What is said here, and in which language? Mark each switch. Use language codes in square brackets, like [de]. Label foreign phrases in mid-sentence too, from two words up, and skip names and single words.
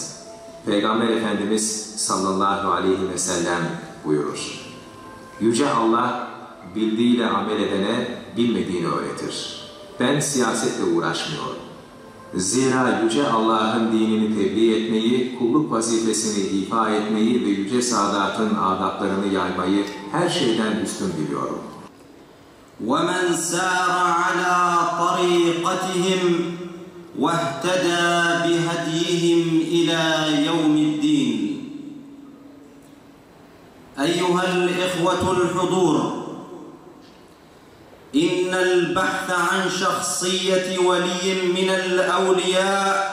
[tr] Peygamber Efendimiz [ar] صلى الله عليه وسلم [tr] buyurur: Yüce Allah bildiğiyle amel edene bilmediğini öğretir. Ben siyasetle uğraşmıyorum. Zira Yüce Allah'ın dinini tebliğ etmeyi, kulluk vazifesini ifa etmeyi ve Yüce Sadat'ın adaplarını yaymayı her şeyden üstün biliyorum. [ar] وَمَنْ سَارَ عَلَى طَرِيقَتِهِمْ وَاهْتَدَى بِهَدْيِهِمْ إِلَى يَوْمِ الدِّينِ. أيها الإخوة الحضور، إن البحث عن شخصية ولي من الأولياء